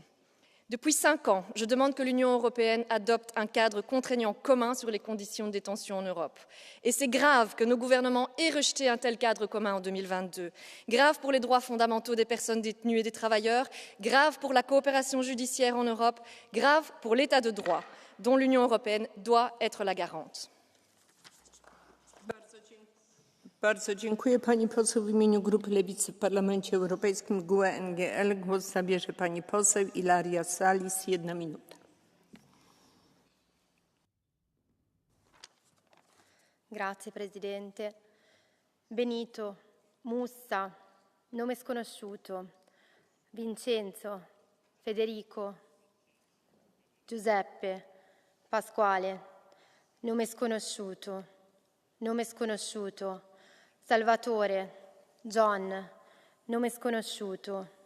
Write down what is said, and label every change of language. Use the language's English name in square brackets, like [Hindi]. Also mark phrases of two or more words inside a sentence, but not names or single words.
[French] Depuis 5 ans, je demande que l'Union européenne adopte un cadre contraignant commun sur les conditions de détention en Europe. Et c'est grave que nos gouvernements aient rejeté un tel cadre commun en 2022. Grave pour les droits fondamentaux des personnes détenues et des travailleurs, grave pour la coopération judiciaire en Europe, grave pour l'état de droit, dont l'Union européenne doit être la garante. [Polish] Bardzo dziękuję. Pani poseł w imieniu Grupy Lewicy w Parlamencie Europejskim GUE-NGL głos zabierze pani poseł Ilaria Salis. 1 minuta. [Italian] Grazie Presidente. Benito, Mussa, nome sconosciuto, Vincenzo, Federico, Giuseppe, Pasquale, nome sconosciuto, Salvatore, John, nome sconosciuto,